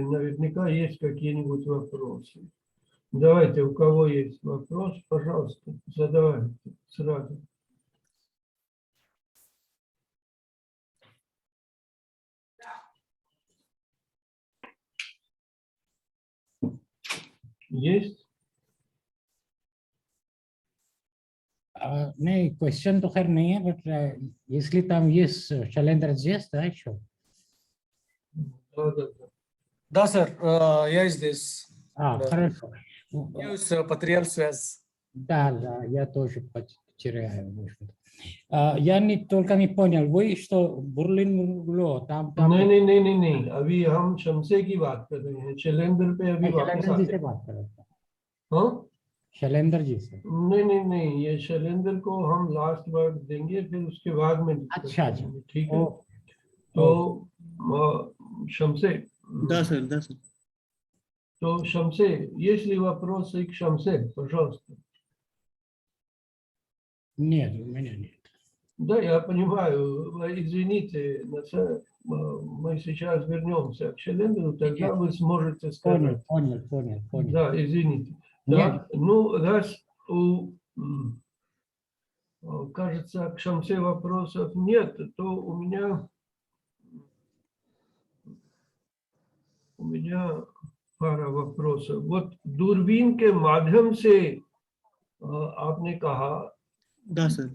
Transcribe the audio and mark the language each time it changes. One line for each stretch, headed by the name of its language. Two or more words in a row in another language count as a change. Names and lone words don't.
Russian: Наверняка есть какие-нибудь вопросы. Давайте, у кого есть вопрос, пожалуйста, задавайте сразу. Есть?
Hindi: नहीं, क्वेश्चन तो खैर नहीं है, बट इसलिए
Russian: там есть
Hindi: शैलेंद्र
Russian: здесь, да, еще? Да, сэр, я здесь. Хорошо. Надеюсь, потерял связь. Да, я тоже потеряю. Я только не понял, вы что, Бурлин Гло, там...
Hindi: नहीं, अभी हम शमसे की बात कर रहे हैं, शैलेंद्र पे अभी वापस शैलेंद्र जी आते से हैं। बात कर रहे थे। हाँ? शैलेंद्र जी से। नहीं, ये शैलेंद्र को हम लास्ट वर्ड देंगे, फिर उसके बाद में डिस्कस करेंगे, ठीक है? तो शमसे,
Russian: Да, сэр, да, сэр. то Шамсе, есть ли вопросы к Шамсе, пожалуйста? Нет, у меня нет. Да, я понимаю, извините, мы сейчас вернемся к Шелендру, тогда вы сможете сказать. Понял. Да, извините. Нет. Так, ну, раз кажется, к Шамсе вопросов нет, то у меня пара вопросов.
Hindi: Вот दूरबीन के माध्यम से आपने कहा,
Russian: Да, сэр.